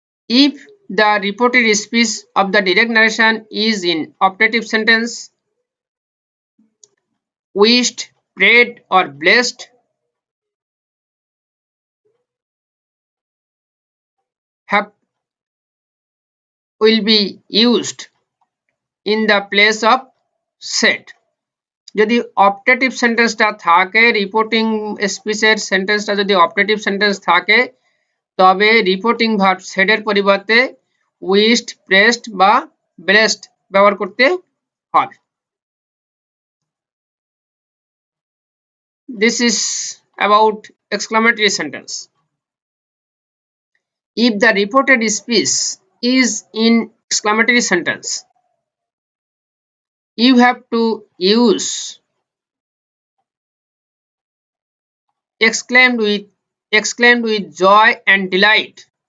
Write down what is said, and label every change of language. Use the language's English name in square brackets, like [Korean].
[English] If the reported speech of the direct narration is in optative sentence, wished, prayed or blessed, have will be used in the place of said. [Bangla] যদি optative সেন্টেন্সটা থাকে, reporting স্পিচের সেন্টেন্সটা যদি optative sentence থাকে তবে reporting verb সেডের পরিবর্তে wished, pressed বা blessed ব্যবহার করতে হবে। [English] This is about exclamatory sentence. If the reported speech is in exclamatory sentence, you have to use exclaimed with joy and delight